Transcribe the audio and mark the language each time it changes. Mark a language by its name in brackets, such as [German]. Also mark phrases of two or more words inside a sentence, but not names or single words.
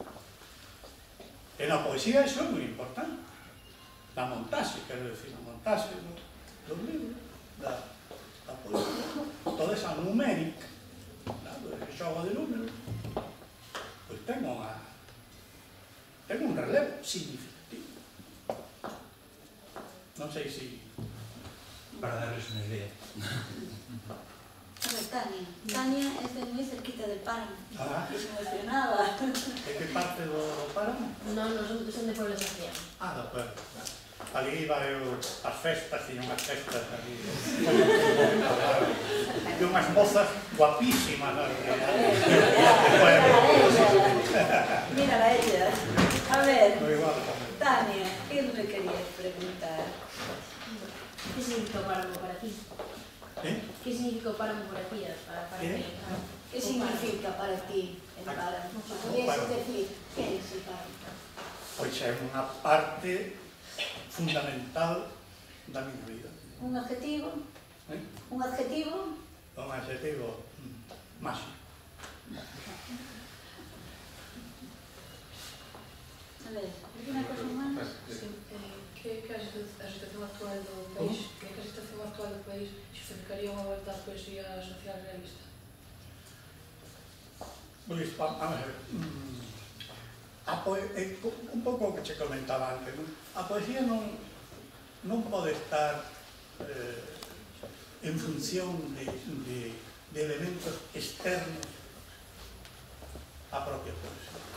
[Galician] E na poesía iso é moi importante. Na montaxe, quero decir, na montaxe dos libros, da poesía, toda esa numérica, o xogo de números, pois ten un relevo significativo. Non sei se [Spanish] para darles una idea. A ver, Tania es de muy cerquita del páramo. Y se emocionaba. [Galician] De que parte do páramo? [Spanish] No, nosotros son de Pueblo de Santiago. De acuerdo. [Galician] Ali iba eu as festas, tiña unhas festas ali. E unhas mozas guapísimas. [Spanish] Mira a ella. A ver, Tania, ¿qué me querías preguntar? ¿Qué significa páramo para ti? ¿Qué significa páramo para ti? ¿Qué significa para ti el páramo? Si pudieses decir, ¿qué es el páramo? [Galician] Pois é unha parte fundamental da miña vida. [Spanish] Un adjetivo? Un adjetivo? Un adjetivo máximo. A ver, ¿alguna cosa más? [Galician] Que a agitación actual do país, que a agitación actual do país justificaría unha volta á poesía social realista? Pois, vamos a ver, un pouco o que che comentaba antes, a poesía non pode estar en función de elementos externos á propia poesía.